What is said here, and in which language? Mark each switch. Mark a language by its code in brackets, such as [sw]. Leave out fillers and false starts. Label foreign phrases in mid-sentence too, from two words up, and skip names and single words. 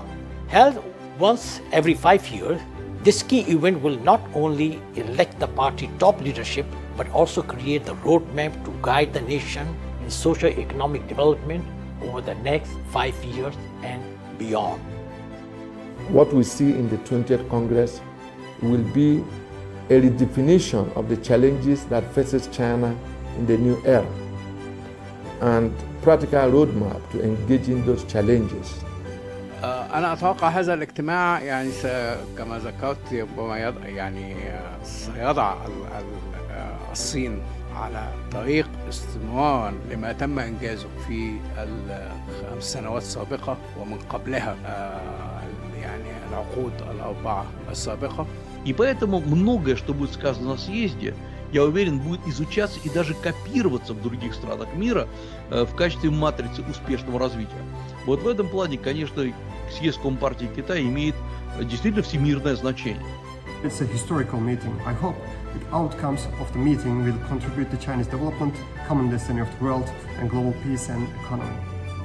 [en] Held once every 5 years, this key event will not only elect the party top leadership, but also create the roadmap to guide the nation in socio-economic development over the next 5 years and beyond. What we see in the 20th Congress will be a redefinition of the challenges that faces China in the new era and practical roadmap to engage in those challenges. [ar] أنا أتوقع هذا الاجتماع يعني كما ذكرت ربما سيضع الصين على طريق استمرار لما تم إنجازه في ال5 سنوات السابقة ومن قبلها العقود ال4 السابقة. [ru] И поэтому многое, что будет сказано на съезде, я уверен, будет изучаться и даже копироваться в других странах мира в качестве матрицы успешного развития. Вот в этом плане, конечно, съезд Компартии Китая имеет действительно всемирное значение. [en] It's a historical meeting. I hope the outcomes of the meeting will contribute to China's development, common destiny of the world, and global peace and economy.